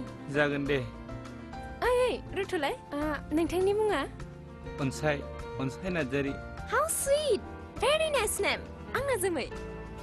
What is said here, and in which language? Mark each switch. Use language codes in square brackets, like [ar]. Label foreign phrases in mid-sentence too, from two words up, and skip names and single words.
[brx] जागोन दे ओइ रुथुलाय नोंथांनि मुङा अनसाय नार्जारि [en] How sweet! Very nice name. [brx] आंना जोमै